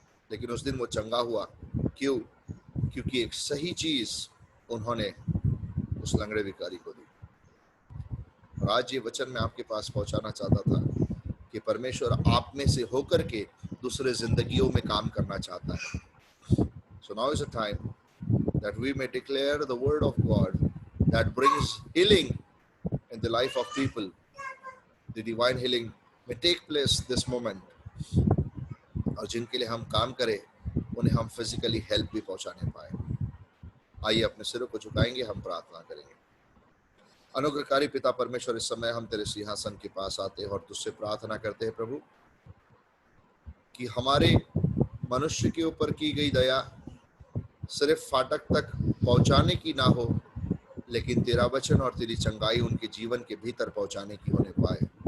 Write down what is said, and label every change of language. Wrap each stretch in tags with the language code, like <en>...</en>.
<hi>लेकिन उस दिन वो चंगा हुआ। क्यों? क्योंकि एक सही चीज उन्होंने उस लंगड़े भिखारी को दी। और आज ये वचन मैं आपके पास पहुंचाना चाहता था कि परमेश्वर आप में से होकर के दूसरे जिंदगियों में काम करना चाहता है।</hi> <en>So now is the time that we may declare the word of God that brings healing in the life of people. The divine healing may take place this moment.</en> <hi>और जिनके लिए हम काम करें उन्हें हम फिजिकली हेल्प भी पहुंचाने पाए। आइए अपने सिरों को झुकाएंगे, हम प्रार्थना करेंगे। अनुग्रहकारी पिता परमेश्वर, इस समय हम तेरे सिंहासन के पास आते हैं और तुझसे प्रार्थना करते हैं प्रभु कि हमारे मनुष्य के ऊपर की गई दया सिर्फ फाटक तक पहुंचाने की ना हो, लेकिन तेरा वचन और तेरी चंगाई उनके जीवन के भीतर पहुंचाने की होने पाए।</hi>